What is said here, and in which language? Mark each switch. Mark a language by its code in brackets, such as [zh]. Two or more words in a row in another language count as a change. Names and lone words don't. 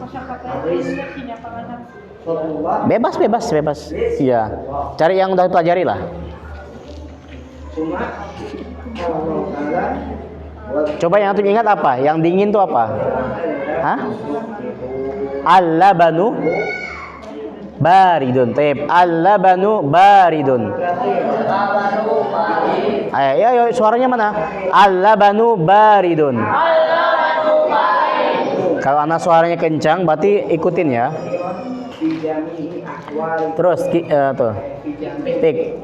[id] Bebas. Iya. Cari yang udah pelajari lah. Coba yang antum ingat apa? Yang dingin tuh apa? Hah? [ar] اللبن بارد. طيب. اللبن بارد. [id] Ayo, suaranya mana? [ar] اللبن بارد. [id] Kalau anak suaranya kencang, berarti ikutin ya. Terus tuh. Tik.